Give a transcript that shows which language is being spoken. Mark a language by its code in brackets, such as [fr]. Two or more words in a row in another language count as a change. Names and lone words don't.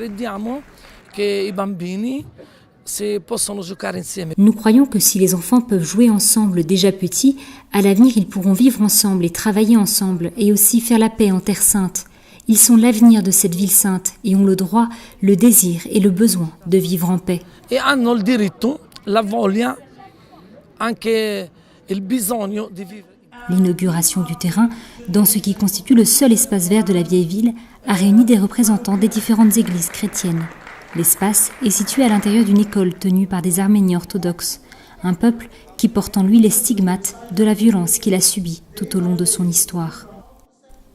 [fr] Nous croyons que si les enfants peuvent jouer ensemble déjà petits, à l'avenir ils pourront vivre ensemble et travailler ensemble et aussi faire la paix en Terre Sainte. Ils sont l'avenir de cette ville sainte et ont le droit, le désir et le besoin de vivre en paix. [it] E hanno il diritto, la voglia, anche il bisogno di vivere. [fr] L'inauguration du terrain, dans ce qui constitue le seul espace vert de la vieille ville, a réuni des représentants des différentes églises chrétiennes. L'espace est situé à l'intérieur d'une école tenue par des Arméniens orthodoxes, un peuple qui porte en lui les stigmates de la violence qu'il a subie tout au long de son histoire.